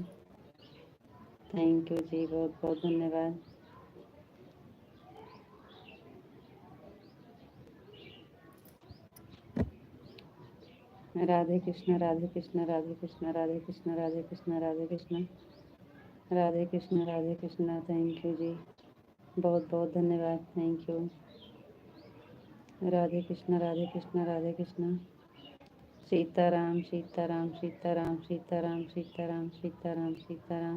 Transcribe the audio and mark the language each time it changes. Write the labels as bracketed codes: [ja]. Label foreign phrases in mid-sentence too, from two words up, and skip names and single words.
[en] thank you [hi] जी, बहुत बहुत धन्यवाद। राधे कृष्ण राधे कृष्ण राधे कृष्ण राधे कृष्ण राधे कृष्ण राधे कृष्ण राधे कृष्ण राधे कृष्ण। [en] thank you [hi] जी, बहुत बहुत धन्यवाद। [en] thank you. [hi] राधे कृष्ण राधे कृष्ण राधे कृष्ण। सीताराम सीताराम सीताराम सीताराम सीताराम सीताराम सीताराम।